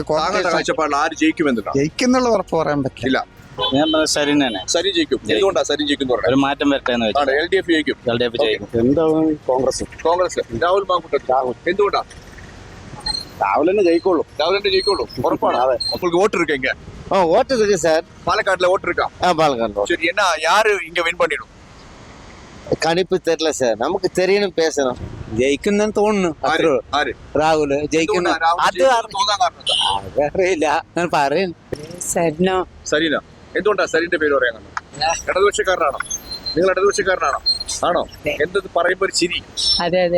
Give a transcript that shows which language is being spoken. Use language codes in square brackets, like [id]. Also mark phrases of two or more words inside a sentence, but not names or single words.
[ml] താങ്കളുടെ കാഴ്ചപ്പാടിൽ ആര് ജയിക്കുമെന്നില്ല ജയിക്കുന്നുള്ള ഉറപ്പ് പറയാൻ പറ്റില്ല. ഞാൻ സരിൻ തന്നെ. സരി ജയിക്കും. എന്തുകൊണ്ടാ സരി ജയിക്കും? ഒരു മാറ്റം വരട്ടെ എന്ന് വെച്ചാൽ LDF ജയിക്കും. എന്താണ് കോൺഗ്രസ് രാഹുൽ മാങ്കൂട്ടം എന്തുകൊണ്ടാ? രാഹുൽ തന്നെ ജയിക്കുള്ളൂ. രാഹുൽ തന്നെ ജയിക്കുള്ളൂ, ഉറപ്പാണ്. അപ്പോൾ വോട്ട് இருக்கீங்க? [ta] ஓட்டு இருக்கு சார். பாலக்காட்டுல ஓட்டு இருக்கா? பாலக்காடு. சரி, என்ன யாரு இங்க வின் பண்ணிடும்? கணிப்பு தெரியல சார், நமக்கு தெரியணும், பேசணும். [ml] ജയിക്കുന്നെന്ന് തോന്നുന്നു. ആര്? രാഹുൽ ജയിക്കുന്ന അറിയില്ല, ഞാൻ പറയും. സരീന എന്തുകൊണ്ടാ സരീന്റെ പേര് പറയാൻ? ഇടതുപക്ഷക്കാരനാണോ നിങ്ങൾ? ഇടതുപക്ഷക്കാരനാണോ? ആണോ? എന്ത് പറയുമ്പോ ഒരു ചിരി. അതെ അതെ